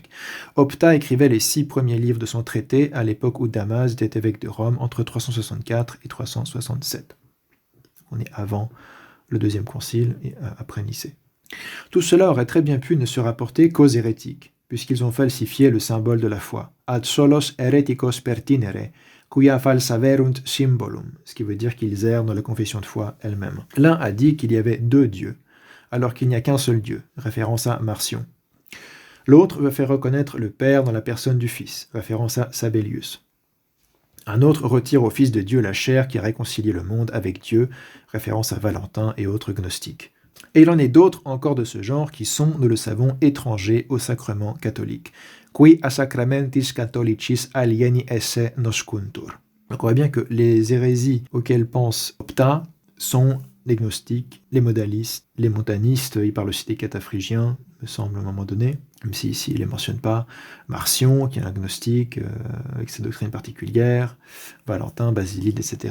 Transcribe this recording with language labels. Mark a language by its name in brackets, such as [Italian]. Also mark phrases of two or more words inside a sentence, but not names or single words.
[French] Opta écrivait les 6 premiers livres de son traité à l'époque où Damas était évêque de Rome, entre 364 et 367. On est avant le deuxième concile et après Nicée. Tout cela aurait très bien pu ne se rapporter qu'aux hérétiques, puisqu'ils ont falsifié le symbole de la foi. [Latin] Ad solos hereticos pertinere, quia falsaverunt symbolum, [French] ce qui veut dire qu'ils errent dans la confession de foi elle-même. L'un a dit qu'il y avait 2 dieux, alors qu'il n'y a qu'un seul Dieu, référence à Marcion. L'autre veut faire reconnaître le Père dans la personne du Fils, référence à Sabellius. Un autre retire au Fils de Dieu la chair qui a réconcilié le monde avec Dieu, référence à Valentin et autres gnostiques. Et il en est d'autres encore de ce genre qui sont, nous le savons, étrangers au sacrement catholique. [Latin] Qui a sacramentis catholicis alieni esse noscuntur. [French] Donc on voit bien que les hérésies auxquelles pense Opta sont les gnostiques, les modalistes, les montanistes, il parle aussi des cataphrygiens, me semble à un moment donné, même si ici il ne les mentionne pas, Marcion, qui est un gnostique, avec ses doctrines particulières, Valentin, Basilide, etc.